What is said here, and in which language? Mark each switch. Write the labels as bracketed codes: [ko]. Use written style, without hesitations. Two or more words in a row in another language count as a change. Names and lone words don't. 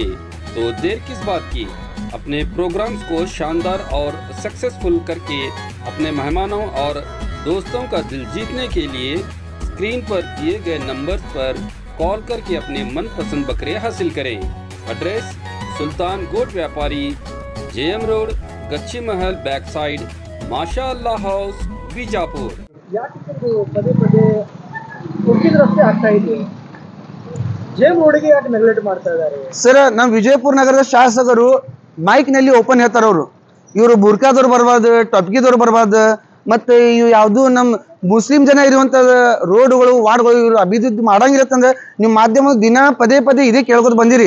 [hi] तो देर किस बात की, अपने प्रोग्राम्स को शानदार और सक्सेसफुल करके अपने मेहमानों और दोस्तों का दिल जीतने के लिए स्क्रीन पर दिए गए नंबर पर कॉल करके अपने मनपसंद बकरे हासिल करें। एड्रेस सुल्तान गोट व्यापारी, जेएम रोड, गच्ची महल [en] back side, [hi] माशाअल्लाह हाउस, बीजापुर। [kn] ಪದೇ ಪದೇ ಉಡುಪಿದ ರಸ್ತೆ ಆಗ್ತಾ ಇದೆ, ಜೇಮ್ ರೋಡ್ಗೆ ಯಾಕೆ ನೆಗ್ಲೆಕ್ಟ್ ಮಾಡ್ತಾ ಇದ್ದಾರೆ? ಸರ್, ನಮ್ಮ ವಿಜಯಪುರ ನಗರದ ಶಾಸಕರು ಮೈಕ್ ನಲ್ಲಿ ಓಪನ್ ಹೇಳ್ತಾರ. ಇವರು ಬುರ್ಕಾದವ್ರು ಬರಬಾರ್ದು, ಟೊಪ್ಕಿದವ್ರು ಬರಬಾರ್ದು, ಮತ್ತೆ ಇವು ಯಾವ್ದು ನಮ್ಮ ಮುಸ್ಲಿಂ ಜನ ಇರುವಂತ ರೋಡ್ಗಳು, ವಾರ್ಡ್ಗಳು ಇವರು ಅಭಿವೃದ್ಧಿ ಮಾಡಂಗಿರತ್ತಂದ್ರೆ ನೀವು ಮಾಧ್ಯಮ ದಿನ ಪದೇ ಪದೇ ಇದೇ ಕೇಳ್ಕೊತ ಬಂದಿರಿ.